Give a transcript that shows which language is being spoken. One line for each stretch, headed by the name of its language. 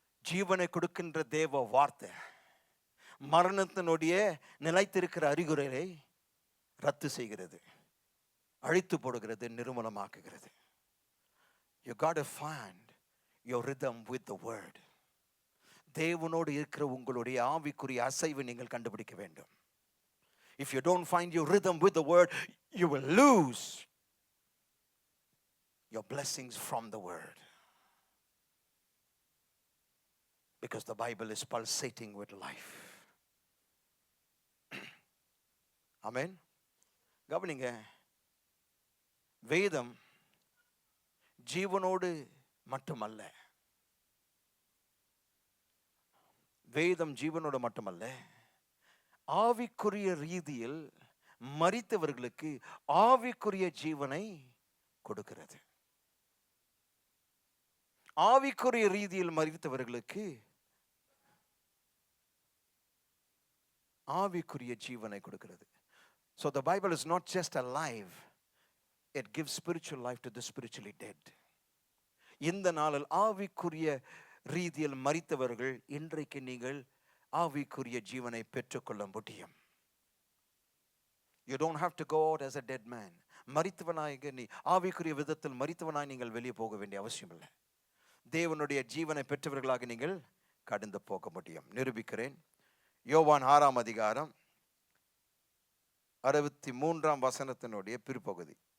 Tamil: ஜீவனை கொடுக்கின்ற தேவ வார்த்தை மரணத்தினுடைய நிலைத்திருக்கிற அறிகுறிகளை ரத்து செய்கிறது, அழித்து போடுகிறது, நிர்மூலமாக்குகிறது.
English: You got to find your rhythm with the word.
Tamil: தேவனோடு இருக்கிற உங்களுடைய ஆவிக்குரிய அசைவை நீங்கள் கண்டுபிடிக்க வேண்டும்.
English: If you don't find your rhythm with the word, you will lose your blessings from the word. Because the Bible is pulsating with life. Amen.
Tamil: கவனிங்க, வேதம் ஜீவனோடு மட்டுமல்ல, வேதம் ஜீவனோடு மட்டுமல்ல, ஆவிக்குரிய ரீதியில் மரித்தவர்களுக்கு ஆவிக்குரிய ஜீவனை கொடுக்கிறது. ஆவிக்குரிய ரீதியில் மரித்தவர்களுக்கு ஆவிக்குரிய ஜீவனை கொடுக்கிறது.
English: So the Bible is not just alive, it gives spiritual life to the spiritually dead.
Tamil: இந்த நாளில் ஆவிக்குரிய ரீதியில் மரித்தவர்கள் இன்றைக்கு நீங்கள் ஆவிக்குரிய ஜீவனை பெற்றுக்கொள்ள முடியும்.
English: You don't have to go out as a dead man.
Tamil: மரித்தவனாக நீ ஆவிக்குரிய விதத்தில் மரித்தவனாய் நீங்கள் வெளியே போக வேண்டிய அவசியம் இல்லை. தேவனுடைய ஜீவனை பெற்றவர்களாக நீங்கள் கடந்து போக முடியும். நிரூபிக்கிறேன். யோவான் 6ஆம் அதிகாரம் 63ஆம் வசனத்தினுடைய பிற்பகுதி.